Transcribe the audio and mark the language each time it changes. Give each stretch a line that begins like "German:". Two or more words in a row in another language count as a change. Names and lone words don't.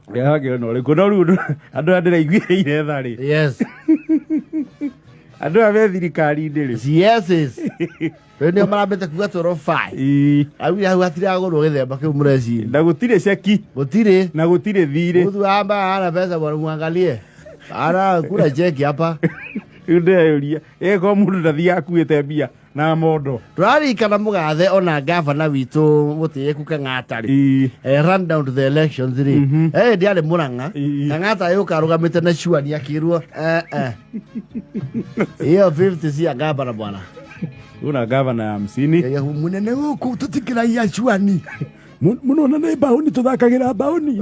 Kikuyu: Ndwakĩona ũrĩ kuo. No rĩu andũ aya ndĩraiguĩrĩire tha rĩ.
English: Yes.
Kikuyu: Andũ aya me thirikari-inĩ rĩ.
English: Yes.
Kikuyu: Rĩu nĩo marambĩte kuga tũrwo fine. Augire hau hatiragũrwo gĩthemba kĩu mũreciria. Na gũtirĩ ceki. Gũtirĩ. Na gũtirĩ thirĩ.
Swahili: Mtu hapa hana pesa bwana, muangalie. Ana kula cheki hapa.
Kikuyu: Rĩu ndĩreyũria ĩko mũndũ ndathiaga akuĩte mbia na mondo. Tũrarikana mũgathe ona gavana witũ Mũtĩĩku Kang'ata rĩ.
English: Run down to the elections rĩ.
Kikuyu: Ndiarĩ Mũrang'a. Kang'ata yũka arũgamĩte na cuani akĩrwo iyo 50 cia gavana bwana.
Swahili: Una gavana ya 50.
Kikuyu: Mũnene gũkũ tũtikĩragia cuani. Mũnona nĩ mbaũni tũthakagĩra mbaũni.